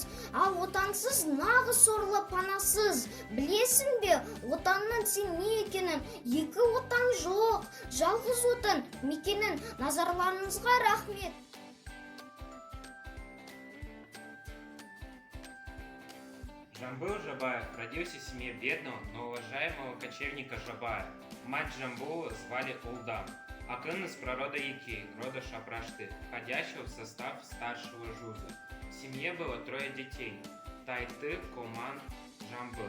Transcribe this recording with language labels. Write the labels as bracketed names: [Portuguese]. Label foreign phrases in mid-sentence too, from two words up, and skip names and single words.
[Kazakh] Ал отансыз нағыз сорлы панасыз. Білесің бе отанның сен не екенін? Екі отан жоқ, жалғыз отан мекенін. Назарларыңызға рахмет. [Russian] Жамбыл Жабаев родился в семье бедного, но уважаемого кочевника Жабая. Мать Жамбула звали Улдам. Акын из пророда Якей, рода Шапрашты, входящего в состав старшего жуза. В семье было 3 детей – Тайты, Коман, Жамбыл.